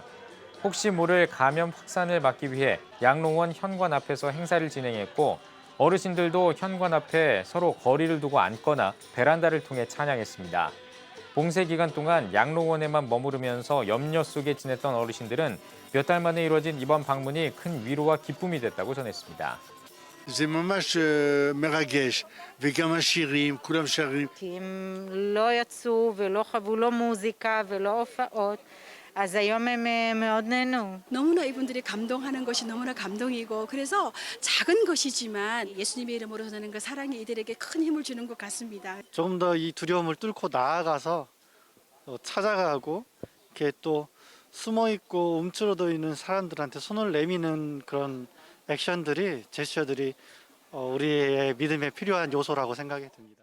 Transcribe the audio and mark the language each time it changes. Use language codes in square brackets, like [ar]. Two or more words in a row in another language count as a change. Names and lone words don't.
[ko] 혹시 모를 감염 확산을 막기 위해 양로원 현관 앞에서 행사를 진행했고 어르신들도 현관 앞에 서로 거리를 두고 앉거나 베란다를 통해 찬양했습니다. 봉쇄 기간 동안 양로원에만 머무르면서 염려 속에 지냈던 어르신들은 몇 달 만에 이루어진 이번 방문이 큰 위로와 기쁨이 됐다고 전했습니다. [he] זה ממש מרגש, וגם השירים, כולם שרים. כי הם לא יצאו ולא חוו לא מוזיקה ולא הופעות, אז היום הם מאוד נהנו. [ko] 너무나 이분들이 감동하는 것이 너무나 감동이고 그래서 작은 것이지만 예수님의 이름으로 전하는 그 사랑이 이들에게 큰 힘을 주는 것 같습니다. 조금 더 이 두려움을 뚫고 나아가서 찾아가고 이렇게 또 숨어 있고 움츠러져 있는 사람들한테 손을 내미는 그런 액션들이 제스처들이 우리의 믿음에 필요한 요소라고 생각이 듭니다.